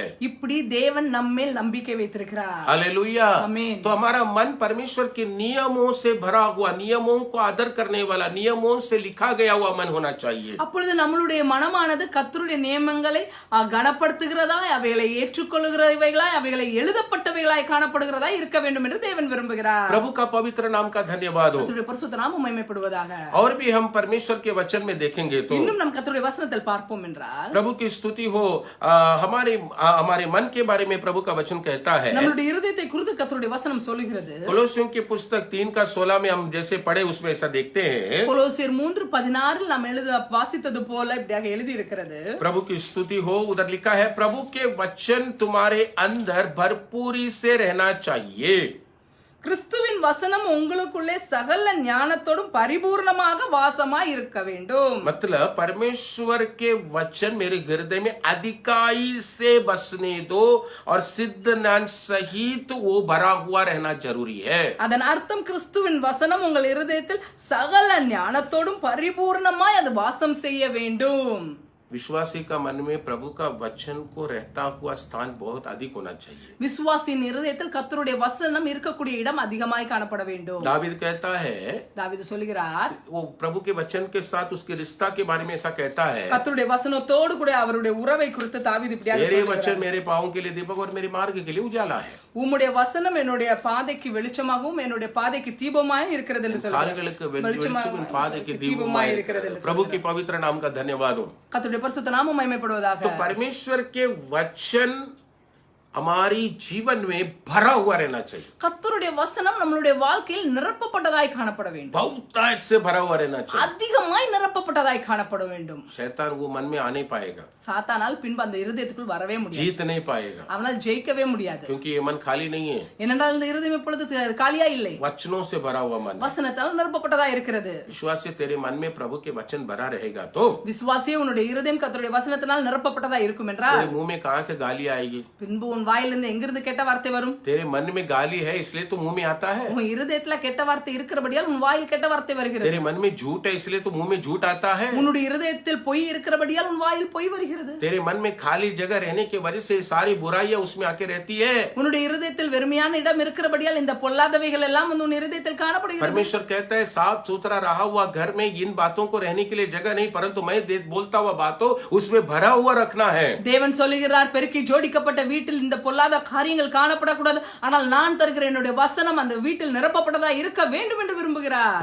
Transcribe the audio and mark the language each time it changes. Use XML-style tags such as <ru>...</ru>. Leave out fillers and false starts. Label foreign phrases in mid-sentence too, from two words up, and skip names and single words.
<ta>இப்படி தேவன் நம்மேல் நம்பிக்கை வைத்திருக்கிறார்.</ta> <hi>हालेलुया. आमीन. तो हमारा मन परमेश्वर के नियमों से भरा हुआ, नियमों को आदर करने वाला, नियमों से लिखा गया हुआ मन होना चाहिए.</hi> <ta>அப்பொழுது நம்மளுடைய மனமானது கர்த்தருடைய நியமங்களை கனப்படுத்துகிறதாய், அவைகளை ஏற்றுக்கொள்கிறவைகளாய், அவைகளை எழுதப்பட்டவைகளாய் காணப்படுகிறதாய் இருக்க வேண்டும் என்று தேவன் விரும்புகிறார்.</ta> <hi>प्रभु का पवित्र नाम का धन्यवाद हो.</hi> <ta>கர்த்தருடைய பரிசுத்த நாமம் மகிமைப்படுவதாக.</ta> <hi>और भी हम परमेश्वर के वचन में देखेंगे तो</hi> <ta>இன்னும் நம் கர்த்தருடைய வசனத்தில் பார்ப்போம் என்றால்</ta> <hi>प्रभु की स्तुति हो. हमारे मन के बारे में प्रभु का वचन कहता है.</hi> <ta>நம்மளுடைய இருதயத்தை குறித்து கர்த்தருடைய வசனம் சொல்லுகிறது.</ta> <hi>कोलोसियों की पुस्तक 3:16 में हम जैसे पढ़े उसमें ऐसा देखते हैं.</hi> <ta>கொலோசியர் 3:16 நாம் வாசித்தது போல இப்படியாக எழுதி இருக்கிறது.</ta> <hi>प्रभु की स्तुति हो. उधर लिखा है प्रभु के वचन तुम्हारे अंदर भरपूरी से रहना चाहिए.</hi> <ta>கிறிஸ்துவின் வசனம் உங்களுக்குள்ளே சகல ஞானத்தோடும் பரிபூர்ணமாக வாசமாய் இருக்க வேண்டும்.</ta> <hi>मतलब परमेश्वर के वचन मेरे हृदय में अधिकाई से बसने दो और सिद्ध ज्ञान सहित वो भरा हुआ रहना जरूरी है.</hi> <ta>அதன் அர்த்தம் கிறிஸ்துவின் வசனம் உங்கள் இருதயத்தில் சகல ஞானத்தோடும் பரிபூர்ணமாய் அது வாசம் செய்ய வேண்டும்.</ta> <hi>विश्वासी का मन में प्रभु का वचन को रहता हुआ स्थान बहुत अधिक होना चाहिए.</hi> <ta>விசுவாசியின் இருதயத்தில் கர்த்தருடைய வசனம் இருக்கக்கூடிய இடம் அதிகமாய் காணப்பட வேண்டும்.</ta> <hi>दावीद कहता है,</hi> <ta>தாவீது சொல்கிறார்,</ta> <hi>वो प्रभु के वचन के साथ उसके रिश्ता के बारे में ऐसा कहता है,</hi> <ta>கர்த்தருடைய வசனத்தோடு கூட அவருடைய உறவை குறித்து தாவீது இப்படியாக</ta> <hi>मेरे</hi> <ta>சொல்கிறார்.</ta> <hi>वचन मेरे पाँव के लिए दीपक और मेरे मार्ग के लिए उजाला है.</hi> <ta>உம்முடைய வசனம் என்னுடைய பாதைக்கு வெளிச்சமாகவும் என்னுடைய பாதைக்கு தீபமாயும் இருக்கிறது என்று சொல்கிறார். கால்களுக்கு வெளிச்சமும் பாதைக்கு தீபமாய் இருக்கிறது என்று</ta> <hi>प्रभु के पवित्र नाम का धन्यवाद हो.</hi> <ta>கர்த்தருடைய பரிசுத்த நாமம் மகிமைப்படுவதாக.</ta> <hi>तो परमेश्वर के वचन हमारी जीवन में भरा हुआ रहना चाहिए,</hi> <ta>கர்த்தருடைய வசனம் நம்மளுடைய வாழ்க்கையில் நிரப்பப்பட்டதாய் காணப்பட வேண்டும்,</ta> <hi>बहुतायत से भरा हुआ रहना चाहिए।</hi> <ta>அதிகமாய் நிரப்பப்பட்டதாய் காணப்பட வேண்டும்.</ta> <hi>शैतान वो मन में आ नहीं पाएगा,</hi> <ta>சாத்தானால் பின்பு அந்த இருதயத்துக்குள் வரவே முடியாது,</ta> <hi>जीत नहीं पाएगा,</hi> <ta>அவனால் ஜெயிக்கவே முடியாது.</ta> <hi>क्योंकि ये मन खाली नहीं है,</hi> <ta>ஏனென்றால் இந்த இருதயம் இப்பொழுது காலியா இல்லை,</ta> <hi>वचनों से भरा हुआ मन है।</hi> <ta>வசனத்தால் நிரப்பப்பட்டதா இருக்கிறது.</ta> <hi>विश्वास से तेरे मन में प्रभु के वचन भरा रहेगा तो</hi> <ta>விசுவாசியே உன்னுடைய இருதயம் கர்த்தருடைய வசனத்தினால் நிரப்பப்பட்டதா இருக்கும் என்றால்</ta> <hi>तेरे मुंह में कहां से गाली आएगी?</hi> <ta>பின்பு உன் வாயிலிருந்து எங்கிருந்து கெட்ட வார்த்தை வரும்?</ta> <hi>तेरे मन में गाली है इसलिए तो मुंह में आता है,</hi> <ta>உன் இருதயத்துல கெட்ட வார்த்தை இருக்கிறபடியால் உன் வாயில் கெட்ட வார்த்தை வருகிறது.</ta> <hi>तेरे मन में झूठ है इसलिए तो मुंह में झूठ आता है,</hi> <ta>உன்னுடைய இருதயத்தில் பொய் இருக்கிறபடியால் உன் வாயில் பொய் வருகிறது.</ta> <hi>तेरे मन में खाली जगह रहने की वजह से सारी बुराइयां उसमें आके रहती है।</hi> <ta>உன்னுடைய இருதயத்தில் வெறுமையான இடம் இருக்கிறபடியால் இந்த பொல்லாதவைகள் எல்லாம் உன் இருதயத்தில் காணப்படுகிறது.</ta> <hi>परमेश्वर कहता है साफ सुथरा रहा हुआ घर में इन बातों को रहने के लिए जगह नहीं, परंतु मैं बोलता हुआ बातों उसमें भरा हुआ रखना है।</hi> <ta>தேவன் சொல்லுகிறார், பெருக்கி ஜோடிக்கப்பட்ட வீட்டில் இந்த பொல்லாத காரியங்கள் காணப்படக்கூடாது, ஆனால் நான் தருகிற என்னுடைய வசனம் அந்த வீட்டில் நிரப்பப்பட்டதா இருக்க வேண்டும் என்று விரும்புகிறார்.</ta>